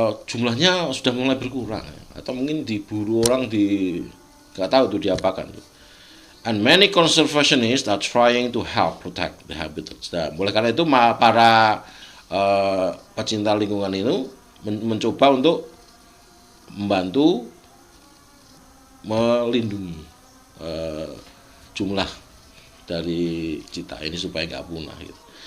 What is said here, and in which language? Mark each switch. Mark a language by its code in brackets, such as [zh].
[id] Jumlahnya sudah mulai berkurang, atau mungkin diburu orang nggak tahu itu diapakan. [en] And many conservationists are trying to help protect the habitats. [id] Nah, oleh karena itu para pecinta lingkungan itu mencoba untuk membantu melindungi jumlah dari cheetah ini supaya nggak punah. Gitu.